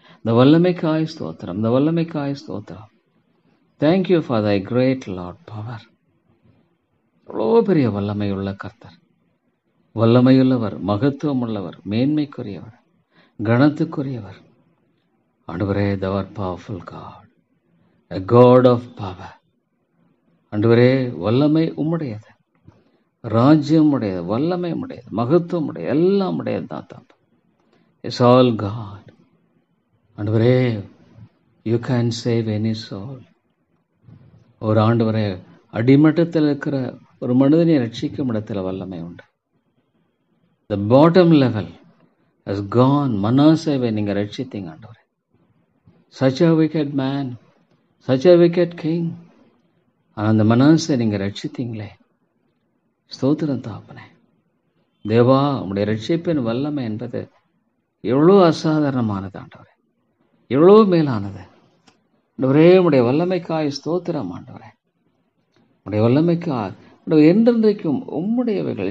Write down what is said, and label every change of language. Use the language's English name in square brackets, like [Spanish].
[Tamil] இந்த வல்லமைக்காய் ஸ்தோத்திரம், இந்த வல்லமைக்காய் ஸ்தோத்திரம். [English] Thank you for thy great Lord power. [Tamil] எவ்வளோ பெரிய வல்லமை உள்ள கர்த்தர், வல்லமையுள்ளவர், மகத்துவம் உள்ளவர், மேன்மைக்குரியவர், கணத்துக்குரியவர் ஆண்டவரே. [English] thou art powerful God, a God of power. [Tamil] ஆண்டவரே, வல்லமை உம்முடையது, ராஜ்யம் உடையது, வல்லமை உடையது, மகத்துவம் உடையது, எல்லாம் உடையது தான். [English] It's all God. ஆண்டவரே, you can save any soul. [Tamil] ஒரு ஆண்டவரே, அடிமட்டத்தில் இருக்கிற ஒரு மனிதனை ரட்சிக்கும் இடத்துல வல்லமை உண்டு. [English] The bottom level has gone. [Tamil] மனாசேவை நீங்க ரட்சித்தீங்க ஆண்டவரே. [English] Such a wicked man, such a wicked king. [Tamil] ஆனால் அந்த மனாசை நீங்க ரட்சித்தீங்களே, ஸ்தோத்திரம் தாப்பனே. தேவா, உடைய ரட்சிப்பின் வல்லமை என்பது எவ்வளோ அசாதாரணமானது ஆண்டவரே, எவ்வளோ மேலானது ஆண்டவரே. உடைய வல்லமைக்காய் ஸ்தோத்திரம் ஆண்டவரே. உடைய வல்லமைக்காய் என்றென்றைக்கும் உம்முடையவைகள்.